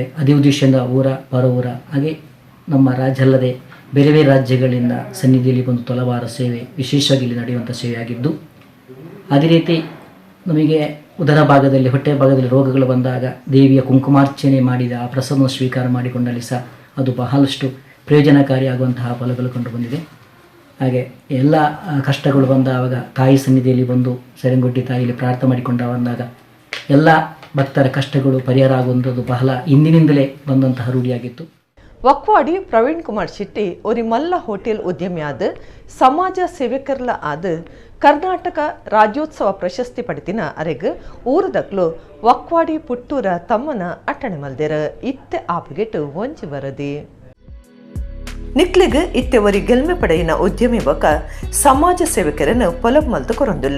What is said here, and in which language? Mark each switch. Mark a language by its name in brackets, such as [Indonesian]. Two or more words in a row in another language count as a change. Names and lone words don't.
[Kannada] ಅದೇ ಉದ್ದೇಶದಿಂದ ಊರ ಪರ ಊರ ಹಾಗೆ ನಮ್ಮ ರಾಜ್ಯ ಅಲ್ಲದೆ ಬೇರೆ ಬೇರೆ ರಾಜ್ಯಗಳಿಂದ ಸನ್ನಿಧಿಯಲ್ಲಿ ಬಂದು ತೊಲವಾರ ಸೇವೆ ವಿಶೇಷವಾಗಿ ಇಲ್ಲಿ ನಡೆಯುವಂಥ ಸೇವೆಯಾಗಿದ್ದು, ಅದೇ ರೀತಿ ನಮಗೆ ಉದರ ಭಾಗದಲ್ಲಿ, ಹೊಟ್ಟೆ ಭಾಗದಲ್ಲಿ ರೋಗಗಳು ಬಂದಾಗ ದೇವಿಯ ಕುಂಕುಮಾರ್ಚನೆ ಮಾಡಿದ ಆ ಪ್ರಸಾದವನ್ನು ಸ್ವೀಕಾರ ಮಾಡಿಕೊಂಡಲ್ಲಿ ಸಹ ಅದು ಬಹಳಷ್ಟು ಪ್ರಯೋಜನಕಾರಿಯಾಗುವಂತಹ ಫಲಗಳು ಕಂಡು ಬಂದಿದೆ. ಹಾಗೆ ಎಲ್ಲ ಕಷ್ಟಗಳು ಬಂದಾಗ ತಾಯಿ ಸನ್ನಿಧಿಯಲ್ಲಿ ಬಂದು ಸೆರಂಗುಡ್ಡಿ ತಾಯಿಯಲ್ಲಿ ಪ್ರಾರ್ಥನೆ ಮಾಡಿಕೊಂಡ ಬಂದಾಗ ಎಲ್ಲ ಭಕ್ತರ ಕಷ್ಟಗಳು ಪರಿಹಾರ ಆಗುವಂಥದ್ದು ಬಹಳ ಹಿಂದಿನಿಂದಲೇ ಬಂದಂತಹ ರೂಢಿಯಾಗಿತ್ತು. [Tulu] ವಕ್ವಾಡಿ ಪ್ರವೀಣ್ ಕುಮಾರ್ ಶೆಟ್ಟಿ ಒರಿ ಮಲ್ಲ ಹೋಟೆಲ್ ಉದ್ಯಮಿ ಆದ, ಸಮಾಜ ಸೇವಕರ್ಲ ಆದ, ಕರ್ನಾಟಕ ರಾಜ್ಯೋತ್ಸವ ಪ್ರಶಸ್ತಿ ಪಡೆದಿನ ಅರೆಗ್ ಊರದಕ್ಲು ವಕ್ವಾಡಿ ಪುಟ್ಟೂರ ತಮ್ಮನ ಅಟ್ಟಣೆ ಮಲ್ದೆರ. ಇತ್ತೆ ಆಪುಗೆಟ್ಟು ಒಂಜಿ ವರದಿ. ನಿಕ್ಲಿಗ್ ಇತ್ತೆ ಒರಿ ಗೆಲ್ಮೆ ಪಡೆಯಿನ ಉದ್ಯಮಿ ಬೊಕ ಸಮಾಜ ಸೇವಕರನ್ನು ಪೊಲಬ್ ಮಲ್ತು ಕೊರೊಂದುಲ್ಲ.